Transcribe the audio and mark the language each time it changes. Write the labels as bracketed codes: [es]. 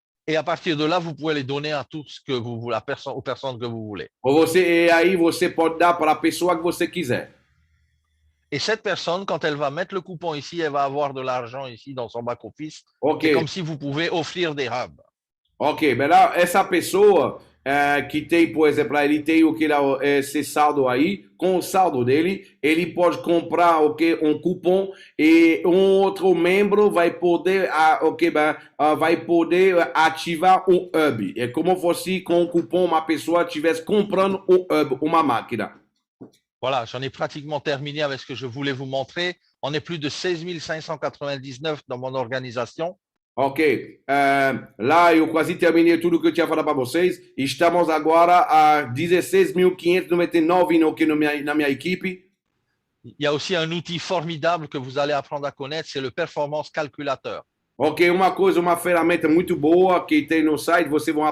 [fr] Et à partir de là, vous pouvez les donner à tous que vous voulez, aux personnes que vous voulez. [pt] E aí você pode dar para a pessoa que você quiser. [fr] Et cette personne, quand elle va mettre le coupon ici, elle va avoir de l'argent ici dans son back-office. Ok. C'est comme si vous pouvez offrir des hubs. [pt] Ok, mas essa pessoa, que tem, por exemplo, ele tem o que lá, esse saldo aí, com o saldo dele, ele pode comprar um cupom e outro membro vai poder, vai poder ativar um hub. É como se com o cupom uma pessoa estivesse comprando um hub, uma máquina. [fr] Voilà, j'en ai pratiquement terminé avec ce que je voulais vous montrer. On est plus de 16 599 dans mon organisation. [pt] Ok, lá eu quase terminei tudo que eu tinha falado para vocês. Estamos agora a 16.599 na minha equipe. [fr] Il y a aussi un outil formidable que vous allez apprendre à connaître, c'est le Performance Calculateur. [pt] Ok, uma ferramenta muito boa que tem no site, vocês vão aprender.